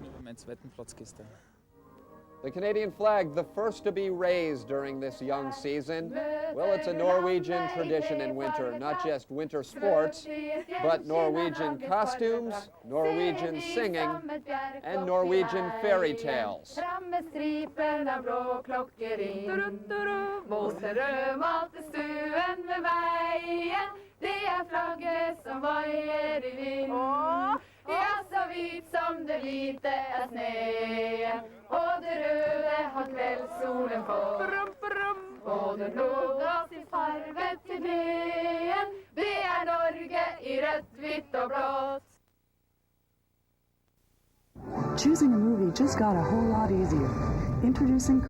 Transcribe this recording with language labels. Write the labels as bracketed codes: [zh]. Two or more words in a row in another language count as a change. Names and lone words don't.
[en] The Canadian flag, the first to be raised during this young season. Well, it's a Norwegian tradition in winter, not just winter sports, but Norwegian costumes, Norwegian singing, and Norwegian fairy tales. [no] Ja, så hvit som det hvite sneen, og det røde har kveldssolen fått. Og den blå ga sin farve til breen, det Norge I rødt, hvitt og blått. [en] Choosing a movie just got a whole lot easier. Introducing